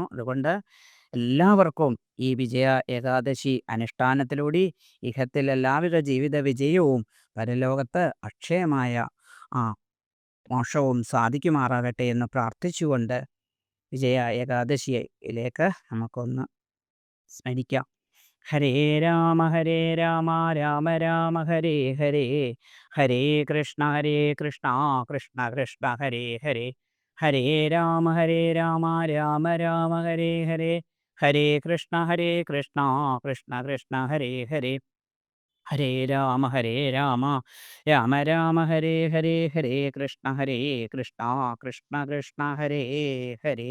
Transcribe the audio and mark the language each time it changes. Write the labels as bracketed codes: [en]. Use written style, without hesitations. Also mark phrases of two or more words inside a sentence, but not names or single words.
[ml] അതുകൊണ്ട് എല്ലാവർക്കും ഈ വിജയ ഏകാദശി അനുഷ്ഠാനത്തിലൂടെ ഇഹത്തിൽ എല്ലാവിധ ജീവിത വിജയവും പരലോകത്ത് അക്ഷയമായ മോക്ഷവും സാധിക്കുമാറാകട്ടെ എന്ന് പ്രാർത്ഥിച്ചുകൊണ്ട് വിജയ ഏകാദശിയിലേക്ക് നമുക്കൊന്ന് സ്മരിക്കാം. [sa] ഹരേ രാമ രാമ രാമ ഹരേ ഹരേ, ഹരേ കൃഷ്ണ കൃഷ്ണ കൃഷ്ണ ഹരേ ഹരേ, ഹരേ രാമ രാമ രാമ ഹരേ ഹരേ, ഹരേ കൃഷ്ണ കൃഷ്ണ കൃഷ്ണ ഹരേ ഹരേ, ഹരേ രാമ രാമ രാമ ഹരേ ഹരേ, ഹരേ കൃഷ്ണ കൃഷ്ണ ഹരേ ഹരേ.